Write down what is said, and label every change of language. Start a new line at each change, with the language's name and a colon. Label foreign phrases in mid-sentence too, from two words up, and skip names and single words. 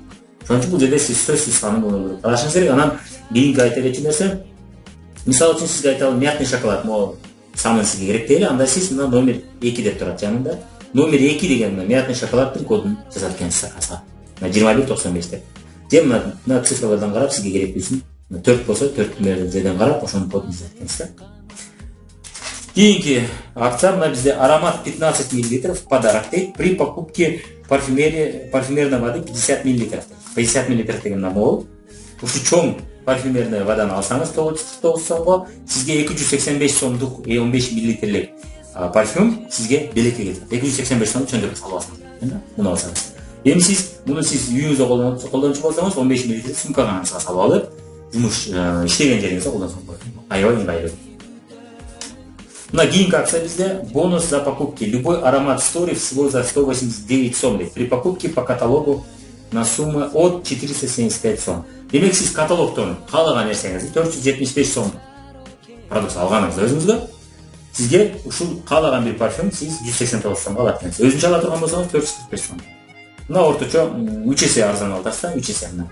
Kyrgyz: Ошон үчүн бул жерде сиз сөзсүз санын карашыңыз керек. Анан кийинки айта кетчү нерсе, мисалы үчүн сизге айталы
Russian: мятный шоколад, могу самый
Kyrgyz: сизге керек дейли, анда сиз мына номер 2 деп турат жанында. Номер 2 деген
Russian: мятный шоколаддын
Kyrgyz: кодун жазат экенсиз заказга. Мына 2195 деп. Же мына цифрлардан карап сизге керектүүсүн 4 болсо 4 жерден карап ошонун кодун жазат экенсиз. Кийинки акция мына бизде
Russian: аромат 15 мл в подарок
Kyrgyz: дейт.
Russian: При покупке парфюмерной воды 50 мл.
Kyrgyz: 50 мл деген мол. Ушу чоң
Russian: парфюмерный воданы
Kyrgyz: алсаңыз 949 сомго сизге 285 сомдук 15 мл парфюм сизге белекке кетет. 285 сом чөндүрүп салып аласыңыз. Муну алсаңыз. Эми сиз үйүңүздө колдончу болсоңуз 15 мл сумкага салып алып, жумуш иштеген жериңизде колдонсоңуз болот. Аябай ыңгайлуу. Мына кийинки акция бизде
Russian: бонус за покупки. Любой аромат Story всего за 189 сом. При покупке по каталогу на сумму от 475 сом.
Kyrgyz: Демек сиз каталогдон каалаган нерсеңизди 475 сом продукция алганыңызда өзүңүзгө сизге ушул каалаган бир парфюм сиз 189 сомго алат экенсиз. Өзүнчө ала турган болсоңуз 445 сом. Мына орточо 3 эсе арзан алдырса, 3 эсе мына.